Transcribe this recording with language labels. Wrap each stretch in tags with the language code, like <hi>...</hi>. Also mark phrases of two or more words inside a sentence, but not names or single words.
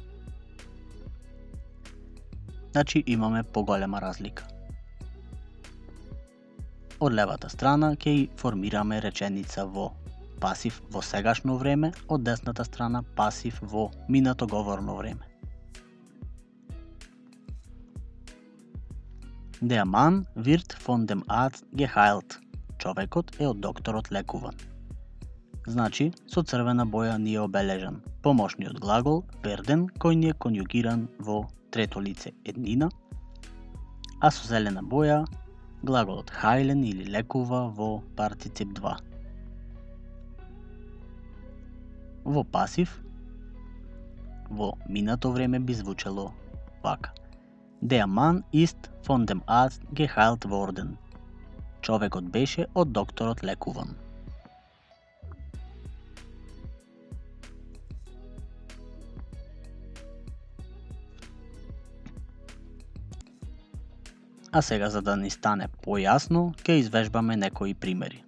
<mk>Значи имаме поголема разлика. Од левата страна ќе формираме реченица во пасив во сегашно време, од десната страна пасив во минато говорно време.</mk> <de>Der Mann wird von dem Arzt geheilt.</de> <mk>Човекот е од докторот лекуван. Значи, со црвена боја ни е обележан помошниот глагол werden, кој ни е конјугиран во трето лице еднина, а со зелена боја глаголот heilen или лекува во партицип 2. Во пасив, во минато време би звучело вака.</mk> <de>Der Mann ist von dem Arzt geheilt worden.</de> <mk>Човекот беше од докторот лекуван. А сега, за да ни стане појасно, ќе извежбаме некои примери.</mk>